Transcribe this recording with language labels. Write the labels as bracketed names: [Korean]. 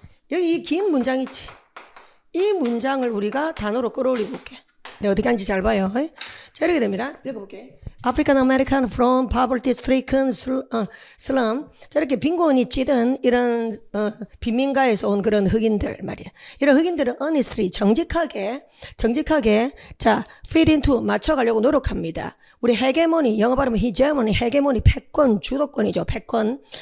[Korean] 여기 이 긴 문장 있지. 이 문장을 우리가 단어로 끌어올리고 볼게. 내가 어떻게 하는지 잘 봐요. 자, 이렇게 됩니다. 읽어볼게. [English] African American from poverty stricken slum. [Korean] 자, 이렇게 빈곤이 찌든 이런 빈민가에서 온 그런 흑인들 말이야. 이런 흑인들은 honestly 정직하게 자, fit into 맞춰가려고 노력합니다. 우리 헤게모니, 영어 발음은 hegemony, 헤게모니, 패권, 주도권이죠. 패권.